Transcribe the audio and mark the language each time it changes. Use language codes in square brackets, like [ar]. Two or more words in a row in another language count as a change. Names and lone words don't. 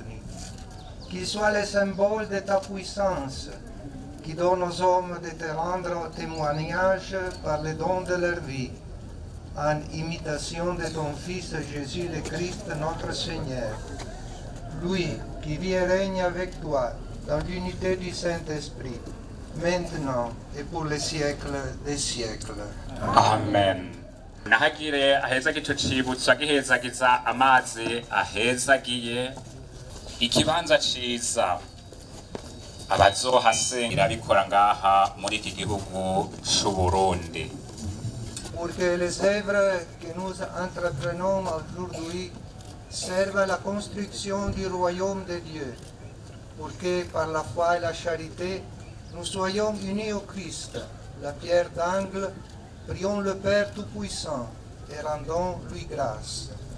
[fr] Qu'il soit le symbole de ta puissance, qui donne aux hommes de te rendre témoignage par le don de leur vie, en imitation de ton Fils Jésus le Christ, notre Seigneur. Lui qui vit et règne avec toi dans l'unité du Saint-Esprit, maintenant et pour les siècles des siècles. Amen. [rn] Nahagire ahezagire ico cibutso agihezagiza amazi ahezagiye ikibanza ciza abazohasengera bikora ngaha muri iki gihugu c'u Burundi. [fr] Pour que les œuvres que nous entreprenons aujourd'hui servent à la construction du royaume de Dieu, pour que par la foi et la charité nous soyons unis au Christ, la pierre d'angle. Prions le Père Tout-Puissant et rendons-lui grâce.